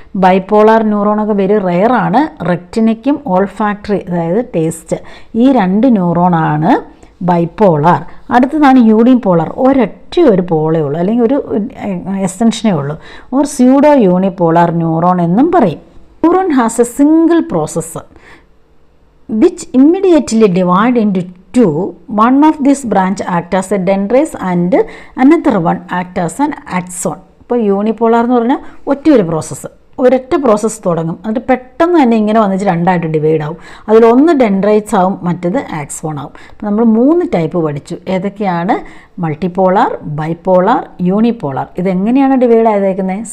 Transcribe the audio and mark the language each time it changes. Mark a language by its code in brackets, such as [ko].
[ml] Bipolar ന്യൂറോണൊക്കെ very rare ആണ്. റെറ്റിനയ്ക്കും olfactory, അതായത് taste, ഈ 2 ന്യൂറോണാണ് ബൈപോളാർ. അടുത്തതാണ് യൂണിപോളാർ. ഒരു പോളേ ഉള്ളൂ, അല്ലെങ്കിൽ ഒരു എക്സ്റ്റൻഷനേ ഉള്ളൂ. [en] or pseudo unipolar neuron [ml] എന്നും പറയും. [en] Neuron has a single process which immediately divide into 2. One of this branch act as a dendrites and another one act as an axon. [ml] ഇപ്പോൾ യൂണിപോളാർ എന്ന് പറഞ്ഞാൽ ഒറ്റ പ്രോസസ്സ്, ഒരൊറ്റ പ്രോസസ്സ് തുടങ്ങും, എന്നിട്ട് പെട്ടെന്ന് തന്നെ ഇങ്ങനെ വന്നിട്ട് 2ആയിട്ട് ഡിവൈഡ് ആവും. അതിലൊന്ന് ഡെൻഡ്രൈറ്റ്സ് ആവും, മറ്റേത് ആക്സോൺ ആവും. അപ്പോൾ നമ്മൾ 3 ടൈപ്പ് പഠിച്ചു. ഏതൊക്കെയാണ്? Multipolar, bipolar, unipolar. ഇതെങ്ങനെയാണ് ഡിവൈഡ് ആയതേക്കുന്നത്?